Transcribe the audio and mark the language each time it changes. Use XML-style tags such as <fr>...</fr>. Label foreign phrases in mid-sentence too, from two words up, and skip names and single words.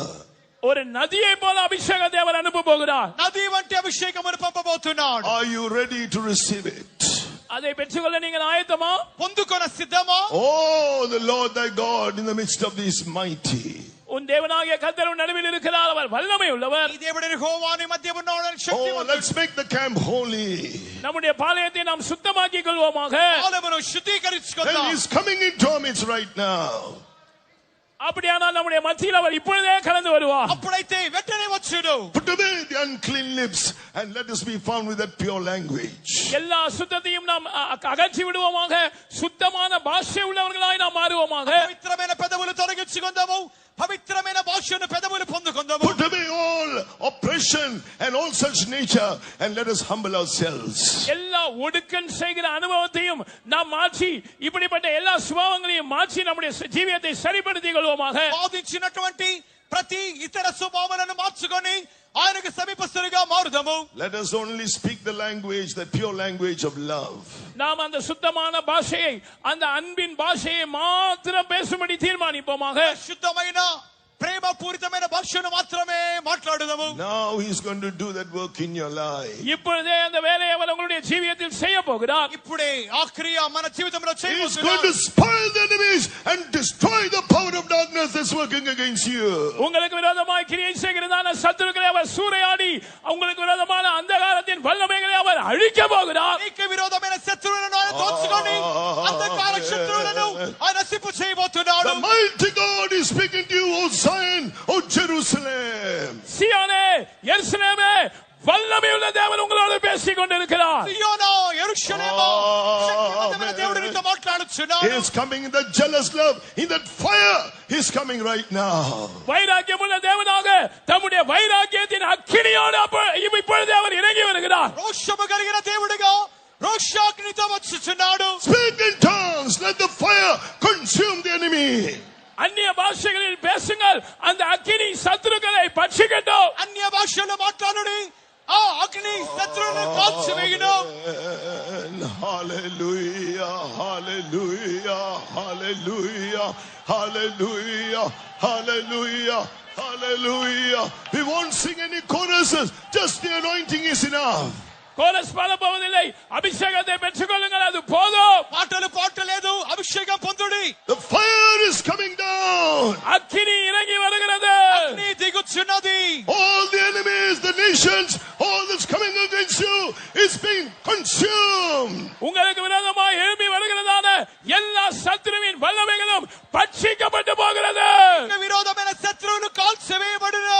<ta>ஒரு நதியை போல அபிஷேகத்தை அவர் அனுப்ப போகிறார்.</ta> <te>నది వంటి అభిషేకమును పంపబోతున్నాడు.</te> <en>Are you ready to receive it?</en> <ta>அதை பெற்றுக்கொள்ள நீங்கள் ஆயத்தமா?</ta> <te>పొందుకొన సిద్ధమా?</te> <en>Oh, the Lord thy God in the midst of these mighty.</en> <ta>உன் தேவனாகிய கர்த்தர் உன் நடுவில் இருக்கிறார். அவர் வல்லமை உள்ளவர்.</ta> <te>ఈ దేవుడు యెహోవా నీ మధ్య ఉన్నాడు. శక్తివంతుడు.</te> <en>Let's make the camp holy.</en> <ta>நம்முடைய பாளையத்தை நாம் சுத்தமாக்கிக் கொள்வோமாக.</ta> <te>ఆలయమును శుద్ధీకరించుకుందాం.</te> <en>And He's coming into our midst right now.</en> <ta>அப்படியானால் நம்முடைய மத்தியில் அவர் இப்பொழுதே கலந்து வருவார்.</ta> <te>అప్పుడైతే వెంటనే వచ్చును.</te> <en>Put away the unclean lips and let us be found with that pure language.</en> <ta>எல்லா அசுத்தத்தையும் நாம் அகற்றி விடுவோமாக. சுத்தமான பாஷை உள்ளவர்களாய் நாம் மாறுவோமாக.</ta> <te>పవిత్రమైన పెదవులు తొలగించుకుందాము. పవిత్రమైన భాషను పెదవులు పొందుకుందాము.</te> <en>Put away all oppression and all such nature and let us humble ourselves.</en> <ta>எல்லா ஒடுக்கன் செய்கிற அனுபவத்தையும் நாம் மாற்றி இப்படிப்பட்ட எல்லா சுபாவங்களையும் மாற்றி நம்முடைய ஜீவியத்தை சரிப்படுத்திக் கொள்வோமாக.</ta> <te>బాధించినటువంటి ప్రతి ఇతర స్వభావాలను మార్చుకొని ఆయనకు సమీపస్తులుగా మారుదాము.</te> <en>Let us only speak the language, the pure language of love.</en> <ta>நாம் அந்த சுத்தமான பாஷையை, அந்த அன்பின் பாஷையை மாத்திரம் பேசும்படி தீர்மானிப்போமாக.</ta> <te>శుద్ధమైన ప్రేమ పూరితమైన భాషను మాత్రమే మాట్లాడుదాము.</te> <en>Now he's going to do that work in your life.</en> <ta>இப்பொழுதே அந்த வேலையை அவர் உங்களுடைய ஜீவியத்தில் செய்ய போகிறார்.</ta> <te>ఇప్పుడే ఆ క్రియ మన జీవితంలో</te> <en>He's</en> <te>చేయబోతున్నాడు.</te> <en>going to spoil the enemies and destroy the power of darkness that's working against you.</en> <ta>உங்களுக்கு விரோதமாய் கிரியை செய்கிறதான சத்துருக்களை அவர் சூறையாடி உங்களுக்கு விரோதமான அந்தகாரத்தின் வல்லமைகளை அவர் அழிக்க போகிறார்.</ta> <te>నీకు విరోధమైన శత్రువులను ఆయన దోచుకొని అంధకార శత్రువులను ఆయన నశింపు చేయబోతున్నాడు.</te> <en>The mighty God is speaking to you, O Zion, O Jerusalem.</en> <ta>சியோனே, எருசலேமே, வல்லமையுள்ள தேவன் உங்களோடு பேசிக் கொண்டிருக்கிறார்.</ta> <te>సియోనా, యెరూషలేము, శక్తివంతమైన దేవుడు నీతో మాట్లాడుచున్నాడు.</te> <en>He is coming in that jealous love, in that fire. He is coming right now.</en> <ta>வைராக்கியமுள்ள தேவனாக தம்முடைய வைராக்கியத்தின் அக்கினியோடு இப்பொழுது அவர் இறங்கி வருகிறார்.</ta> <te>రోషము కలిగిన దేవుడిగా రోషాగ్నితో వచ్చుచున్నాడు.</te> <en>Speak in tongues, let the fire consume the enemy.</en> <ta>அந்நிய பாஷைகளில் பேசுங்கள், அந்த அக்கினி சத்துருக்களை பட்சிக்கட்டும்.</ta> <te>అన్య భాషలో మాట్లాడుడి, ఆ అగ్ని శత్రువులను కాల్చివేయును.</te> <en>Hallelujah, hallelujah, hallelujah, hallelujah, hallelujah, hallelujah. We won't sing any choruses, just the anointing is enough.</en> <ta>கோரஸ் பாட போவதில்லை, அபிஷேகத்தை பெற்றுக்கொள்ளுங்கள், அது போதும்.</ta> <te>పాటలు పాడలేదు, అభిషేకం పొందుడి.</te> <en>The fire is coming down.</en> <ta>அக்கினி இறங்கி வருகிறது.</ta> <te>అగ్ని దిగుచున్నది.</te> <en>All the enemies, the nations, all that's coming against you is being consumed.</en> <ta>உங்களுக்கு விரோதமாய் எழும்பி வருகிறதான எல்லா சத்துருவின் வல்லமைகளும் பட்சிக்கப்பட்டு போகிறது.</ta> <te>విరోధమైన శత్రువులు కాల్చివేయబడును.</te>